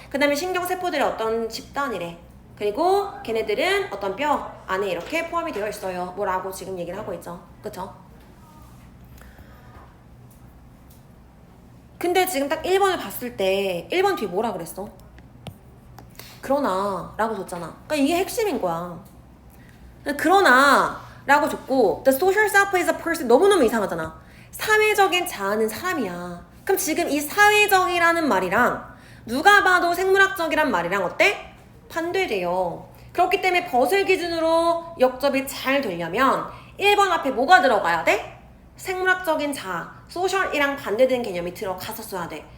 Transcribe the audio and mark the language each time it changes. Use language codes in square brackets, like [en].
[ko] 그 다음에 신경세포들의 어떤 집단이래. 그리고 걔네들은 어떤 뼈 안에 이렇게 포함이 되어 있어요. 뭐라고 지금 얘기를 하고 있죠. 그쵸? 근데 지금 딱 1번을 봤을 때 1번 뒤에 뭐라 그랬어? 그러나 라고 줬잖아. 그러니까 이게 핵심인 거야. 그러나 라고 줬고 [en] The social self is a person [ko] 너무너무 이상하잖아. 사회적인 자아는 사람이야. 그럼 지금 이 사회적이라는 말이랑 누가 봐도 생물학적이란 말이랑 어때? 반대돼요. 그렇기 때문에 벗을 기준으로 역접이 잘 되려면 1번 앞에 뭐가 들어가야 돼? 생물학적인 자아, 소셜이랑 반대되는 개념이 들어갔었어야 돼.